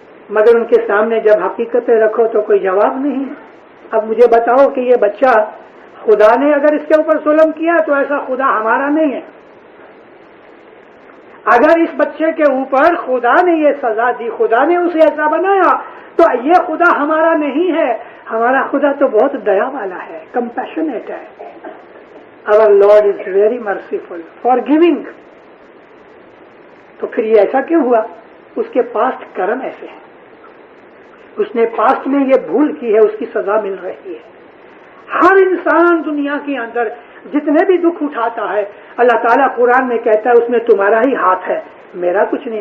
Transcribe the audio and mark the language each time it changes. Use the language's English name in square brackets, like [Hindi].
[Urdu] مگر ان کے سامنے جب حقیقتیں رکھو تو کوئی جواب نہیں. اب مجھے بتاؤ کہ یہ بچہ, خدا نے اگر اس کے اوپر ظلم کیا تو ایسا خدا ہمارا نہیں ہے. اگر اس بچے کے اوپر خدا نے یہ سزا دی, خدا نے اسے ایسا بنایا, تو یہ خدا ہمارا نہیں ہے. ہمارا خدا تو بہت دیا والا ہے, کمپیشنیٹ ہے. [English] Our Lord is very merciful, forgiving. [Urdu] تو پھر یہ ایسا کیوں ہوا؟ اس کے پاسٹ کرم ایسے ہیں, اس نے پاسٹ میں یہ بھول کی ہے, اس کی سزا مل رہی ہے. ہر انسان دنیا کے اندر جتنے بھی دکھ اٹھاتا ہے, اللہ تعالیٰ قرآن میں کہتا ہے اس میں تمہارا ہی ہاتھ ہے, میرا کچھ نہیں.